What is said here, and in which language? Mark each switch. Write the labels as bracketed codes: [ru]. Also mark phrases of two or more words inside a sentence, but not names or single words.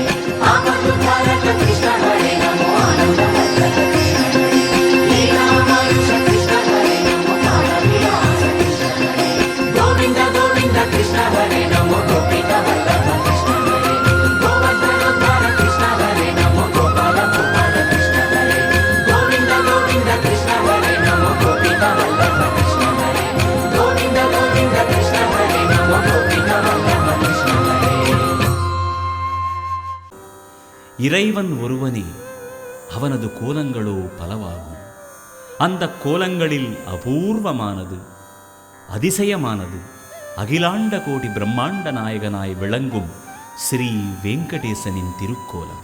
[sa] ఆపదుద్ధారక కృష్ణ హరే నమో ఆనందవర్ధక కృష్ణ హరే లీలా మానుష కృష్ణ హరే నమో కాల విలాస కృష్ణ హరే గోవింద గోవింద కృష్ణ హరే నమో గోపిక వల్లభ కృష్ణ హరే గోవర్ధనోద్ధార కృష్ణ హరే నమో గోపాల భూపాల కృష్ణ హరే గోవింద గోవింద కృష్ణ హరే నమో గోపిక వల్లభ కృష్ణ హరే గోవింద గోవింద కృష్ణ హరే నమో గోపిక వల్లభ కృష్ణ హరే [ta] இறைவன் ஒருவனே அவனது கோலங்களோ பலவாகும் அந்த கோலங்களில் அபூர்வமானது அதிசயமானது அகிலாண்ட கோடி பிரம்மாண்ட நாயகனாய் விளங்கும் ஸ்ரீ வெங்கடேசனின் திருக்கோலம்.